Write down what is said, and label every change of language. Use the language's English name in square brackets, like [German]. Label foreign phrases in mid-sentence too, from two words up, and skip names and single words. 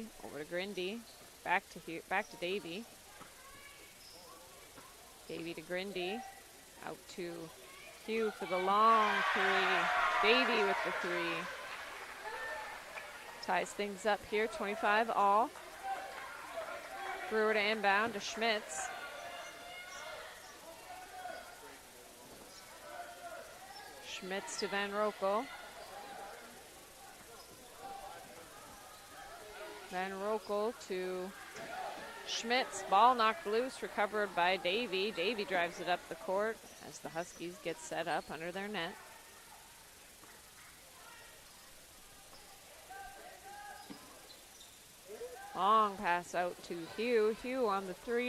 [English] Over to Grindy. Back to Davey. Davey to Grindy. Out to Hugh for the long three. Davey with the three. Ties things up here, 25 all. Brewer to inbound to Schmitz. Schmitz to Van Rokel. Van Rokel to Schmitz. Ball knocked loose, recovered by Davey. Davey drives it up the court as the Huskies get set up under their net. Long pass out to Hugh. Hugh on the three.